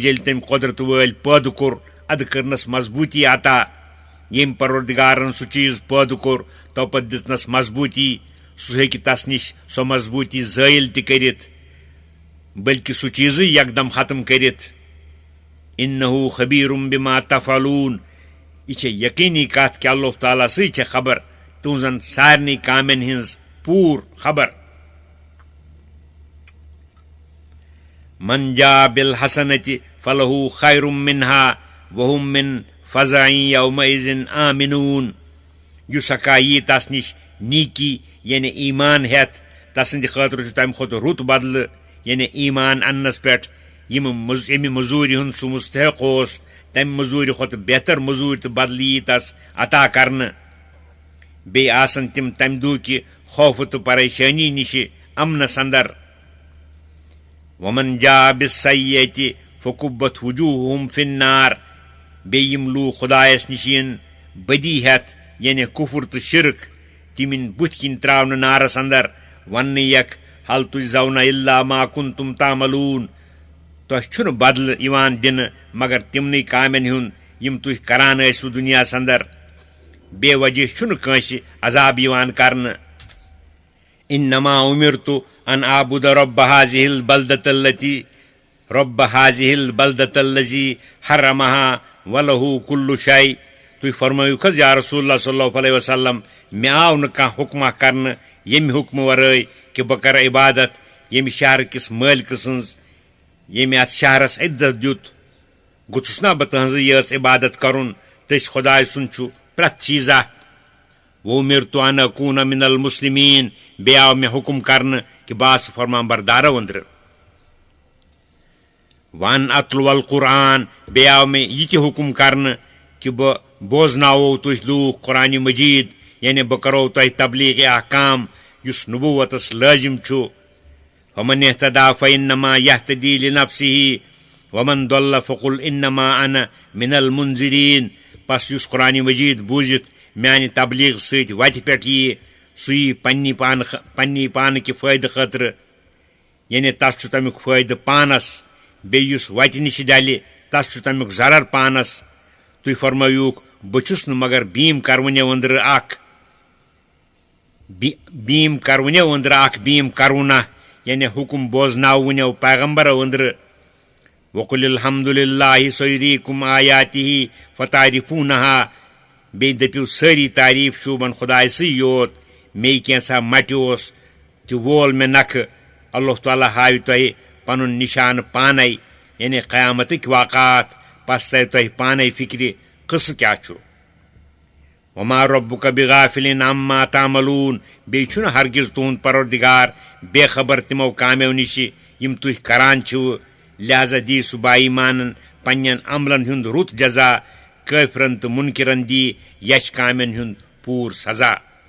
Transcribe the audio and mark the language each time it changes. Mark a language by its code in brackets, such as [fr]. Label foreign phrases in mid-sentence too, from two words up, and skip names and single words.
[ks] ییٚلہِ تٔمۍ قۄدرت وٲلۍ پٲدٕ کوٚر ادٕ کٔرنس مضبوٗطی عطا ییٚمۍ پروردگارن سُہ چیٖز پٲدٕ کوٚر توپتہٕ دِژنس مضبوٗطی سُہ ہیٚکہِ تس نِش سۄ مضبوٗطی زٲیِل تہِ کٔرِتھ بٔلکہِ سُہ چیٖزٕے یکدم ختم کٔرِتھ [ar] انہ خبیرم بما تفعلون [ks] یہ چھے یقینی کتھ کہ [ar] اللہ تعالیٰ [ks] سۭتۍ چھے خبر تُہنزن سارنٕے کامٮ۪ن ہٕنٛز پوٗر خبر [ar] من جاء بالحسنة فله خير منها وهم من فزع يومئذ آمنون [ks] یُس ہکا یی تس نِش نیکی یعنی ایمان ہٮ۪تھ تسٕنٛدِ خٲطرٕ چھُ تمہِ کھۄتہٕ رُت بدلہٕ یعنی ایمان اننس پٮ۪ٹھ ییٚمہِ مٔزوٗرِ ہُنٛد سُہ مستحق اوس تمہِ مٔزوٗرِ کھۄتہٕ بہتر مٔزوٗرۍ تہٕ بدلہٕ یی تس عطا کرنہٕ بیٚیہِ آسن تِم تمہِ دۄہکہِ خوفہٕ تہٕ پریشٲنی نِشہِ امنس انٛدر [ar] ومن جاء بالسیئة فکبت وجوہہم فی النار [ks] بیٚیہِ یِم لوٗکھ خۄدایس نِش یِن بدی ہٮ۪تھ یعنی کُفر تہٕ شرک تِم یِن بُتھِ کِنۍ تراونہٕ نارس انٛدر وننہٕ یکھ [ar] ہل تجزون الا ما کنتم تعملون [ks] تۄہہِ چھُنہٕ بدلہٕ یِوان دِنہٕ مگر تِمنٕے کامٮ۪ن ہُنٛد یِم تُہۍ کران ٲسِو دُنیاہس انٛدر بے وجہ چھُنہٕ کٲنٛسہِ عذاب یِوان کرنہٕ [ar] انما امرت ان اعبد رب هذه البلدة الذي حرمها وله كل شيء [ks] تُہۍ فرمٲیِو حظ [ar] یا رسول اللہ صلی اللہ علیہ وسلم مےٚ [ks] آو نہٕ کانٛہہ حُکمہ کرنہٕ ییٚمہِ حُکمہٕ ورٲے کہِ بہٕ کرٕ عبادت ییٚمہِ شہرٕ کِس مٲلکہٕ سٕنٛز ییٚمہِ اتھ شہرس عدت دیُت گوٚژھُس نا بہٕ تٕہنٛزٕے یٲژ عبادت کرُن تٔسۍ خۄداے سُنٛد چھُ پرٛٮ۪تھ چیٖزا [ar] وُمِرتُ ان اکوٗنَ من المسلمیٖن [ks] بیٚیہِ آو مےٚ حُکم کرنہٕ کہِ بہٕ آسہٕ فرمان بردارو أنٛدرٕ [ar] وَن اتلو القرآن [ks] بیٚیہِ آو مےٚ یہِ تہِ حُکم کرنہٕ کہِ بہٕ بوزناوو تُہۍ لوٗکھ قرآنہِ مجیٖد یعنی بہٕ کرو تۄہہِ تبلیغ احکام یُس نبوتس لٲزم چھُ [ar] فمن اهتدى فإنما يهتدي لنفسه ومن ضل فقل انما انا من المنذرين [ks] پس یُس قرآنہِ مجیٖد بوٗزِتھ میانہِ تبلیغ سۭتۍ وتہِ پٮ۪ٹھ یی سُہ یی پننی پانہٕ کہِ فٲیدٕ خٲطرٕ، یعنی تس چھُ تمیُک فٲیدٕ پانس، بیٚیہِ یُس وتہِ نِش ڈلہِ تس چھُ تمیُک ضرر پانس۔ تُہۍ فرمٲیوُکھ بہٕ چھُس نہٕ مگر بیم کرونیو أنٛدرٕ اکھ بیم کرونا، یعنی حکم بوزناونیو پیغمبرو أنٛدرٕ۔ [ar] وقل الحمد للہ سیریکم آیاتہ فتعرفونہا، [ks] بیٚیہِ دٔپِو سٲری تعریٖف شوٗبن خۄداے سٕے یوت، مے کینٛژھا مٹہِ اوس تہِ وول مےٚ نکھٕ، [ar] اللہ تعالیٰ [ks] ہاوِ تۄہہِ پنُن نشانہٕ پانے، یعنی قیامتٕکۍ واقعات، پس ترِ تۄہہِ پانے فکرِ قصہٕ کیٛاہ چھُ۔ [ar] وما ربک بغافل عما تعملون، [ks] بیٚیہِ چھُنہٕ ہرگز تُہنٛد پروردگار بے خبر تِمو کامیو نِشہِ یِم تُہۍ کران چھِوٕ، لہذا دی سُہ باایمانن پننٮ۪ن عملن ہُنٛد رُت جزا، کٲفرن تہٕ مُنکرن دی یچھ کامٮ۪ن ہُنٛد پوٗرٕ سزا۔